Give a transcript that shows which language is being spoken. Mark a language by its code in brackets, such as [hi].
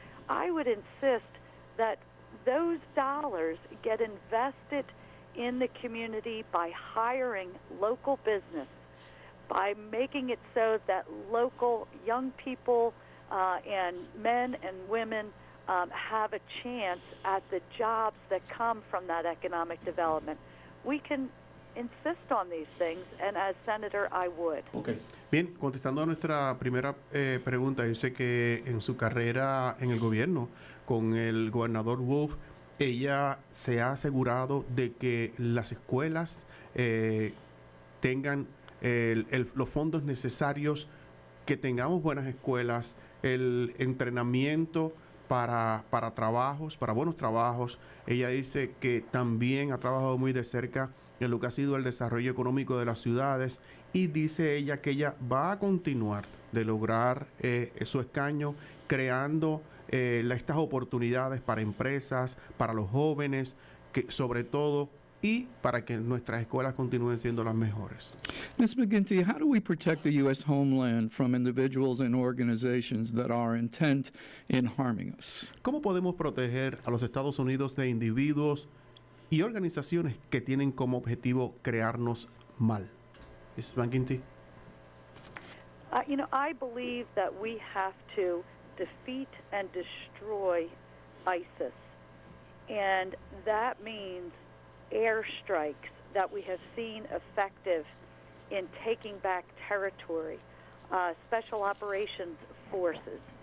[en] I would insist that those dollars get invested in the community by hiring local business, by making it so that local young people and men and women have a chance at the jobs that come from that economic development. We can insist on these things, and as Senator, I would. Okay. [es] Bien, contestando a nuestra primera pregunta, yo sé que en su carrera en el gobierno con el gobernador Wolf, ella se ha asegurado de que las escuelas tengan los fondos necesarios, que tengamos buenas escuelas, el entrenamiento para trabajos, para buenos trabajos. Ella dice que también ha trabajado muy de cerca en lo que ha sido el desarrollo económico de las ciudades, y dice ella que ella va a continuar de lograr su escaño creando estas oportunidades para empresas, para los jóvenes, que sobre todo, y para que nuestras escuelas continúen siendo las mejores. [en] Ms. Mcginty, how do we protect the U.S. homeland from individuals and organizations that are intent in harming us? [es] ¿Cómo podemos proteger a los Estados Unidos de individuos y organizaciones que tienen como objetivo crearnos mal? [en] Ms. Mcginty. You know, I believe that we have to defeat and destroy ISIS, and that means airstrikes that we have seen effective in taking back territory, special operations forces.